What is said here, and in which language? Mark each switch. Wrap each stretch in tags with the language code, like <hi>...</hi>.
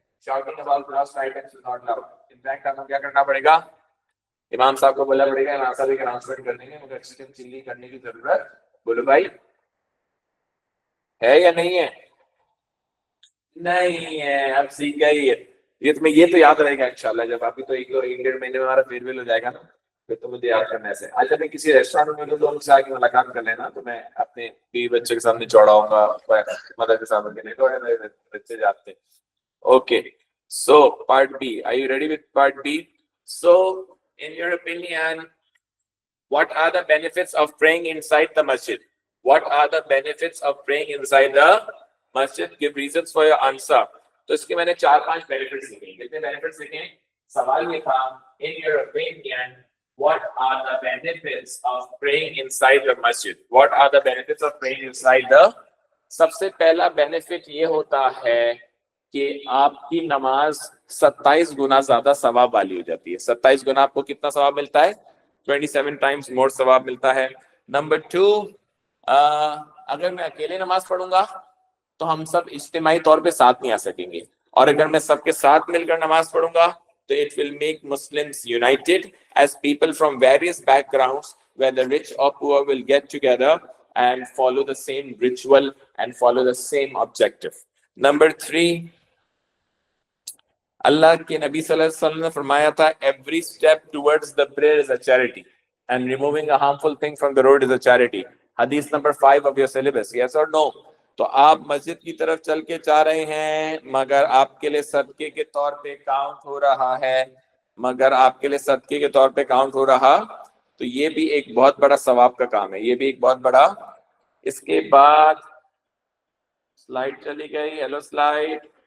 <en>Shouting about lost items is not allowed. In fact</en> <ur>آپ کو کیا کرنا پڑے گا؟ امام صاحب کو بولنا پڑے گا، امام صاحب ایک اناؤنسمنٹ کر دیں گے، مگر چکن چلی کرنے کی ضرورت بولو بھائی ہے یا نہیں ہے؟ نہیں ہے، اب سیکھ گئی ہے. یہ تمہیں یہ تو یاد رہے گا انشاءاللہ. جب ابھی تو ایک ڈیڑھ مہینے میں ہمارا فیئر ویل ہو جائے گا نا، پھر تو مجھے یاد کرنا ہے. آج جب میں کسی ریسٹورینٹ میں ملوں تو ان سے آ کے ملاقات کر لینا، تو میں اپنے بیوی بچے کے سامنے چوڑا ہوں گا، مدر کے سامنے کے لیے تو میرے بچے جاتے ہیں.</ur> <en>Okay, so part B. Are you ready with part B? So in your opinion, what are the benefits of praying inside the masjid? What are the benefits of praying inside the masjid? Give reasons for your answer.</en> <ur>تو اس کے میں نے 4-5 benefits لکھے. کتنے benefits لکھے؟ سوال یہ تھا</ur> <en>in your opinion, what are the benefits of praying inside the masjid? What are the benefits of praying inside the؟</en> <ur>سب سے پہلا benefit یہ ہوتا ہے کہ آپ کی نماز 27 گنا زیادہ ثواب والی ہو جاتی ہے. 27 گنا آپ کو کتنا ثواب ملتا ہے؟</ur> <en>27 times more</en> <ur>ثواب ملتا ہے. نمبر 2، اگر میں اکیلے نماز پڑھوں گا تو</ur> <en>ہم سب اجتماعی طور پہ ساتھ نہیں آ سکیں گے، اور اگر میں سب کے ساتھ مل کر نماز پڑھوں گا تو it will make Muslims united as people from various backgrounds, whether rich or poor, will get together and follow the same ritual and follow the same objective. Number 3،</en> <ur>اللہ کے نبی صلی اللہ علیہ وسلم نے فرمایا تھا</ur> <en>every step towards the prayer is a charity and removing a harmful thing from the road is a charity.</en> <ur>حدیث number 5</ur> <en>of your syllabus. Yes or no؟</en> <ur>تو آپ مسجد کی طرف چل کے جا رہے ہیں، مگر آپ کے لیے صدقے کے طور پہ کاؤنٹ ہو رہا ہے، مگر آپ کے لیے صدقے کے طور پہ کاؤنٹ ہو رہا، تو یہ بھی ایک بہت بڑا ثواب کا کام ہے، یہ بھی ایک بہت بڑا. اس کے بعد سلائیڈ چلی گئی. Hello slide.</ur>